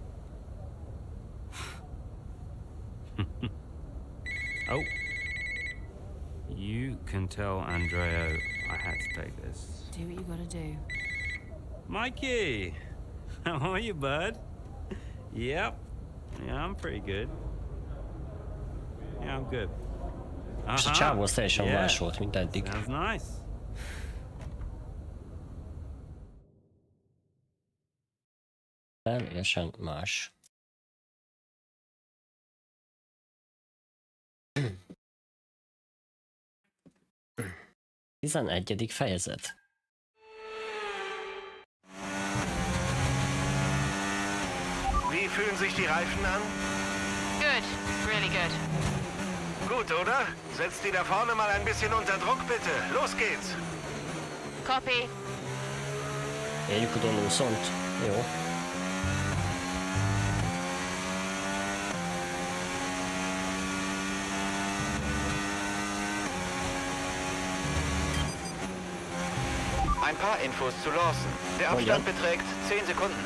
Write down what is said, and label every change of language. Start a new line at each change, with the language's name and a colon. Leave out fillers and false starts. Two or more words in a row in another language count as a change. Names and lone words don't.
English: Oh. You can tell Andrea I had to take this. Do what you gotta do. Mikey! How are you, bud? Yep. Yeah, I'm pretty good. Yeah, I'm good.
Hungarian: És a csávó az teljesen más volt, mint eddig.
English: Sounds nice.
Hungarian: Teljesen más. 11. fejezet.
German: Wie fühlen sich die Reifen an?
English: Good, really good.
German: Gut, oder? Setzt die da vorne mal ein bisschen unter Druck, bitte. Los geht's.
English: Copy.
Hungarian: Éljük a Donaldsont. Jó.
German: Ein paar Infos zu Lawson. Der Abstand beträgt 10 Sekunden.